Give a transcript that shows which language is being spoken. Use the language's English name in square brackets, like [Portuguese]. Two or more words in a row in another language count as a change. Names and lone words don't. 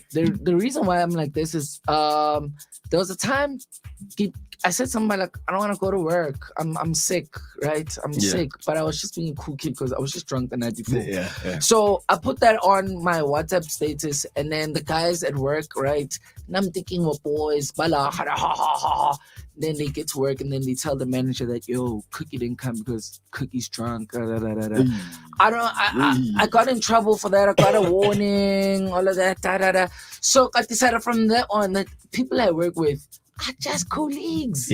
[English] The reason why I'm like this is there was a time I said something like, I don't want to go to work. I'm sick, right? I'm sick. But I was just being a cool kid because I was just drunk the night before. Yeah. So I put that on my WhatsApp status, and then the guys at work, right? And I'm thinking, well, boys, bala, ha, ha, ha, ha. Then they get to work, and then they tell the manager that, yo, Cookie didn't come because Cookie's drunk. Da, da, da, da, da. I got in trouble for that. I got a warning, all of that. Da, da, da. So I decided from there on that people I work with are just colleagues.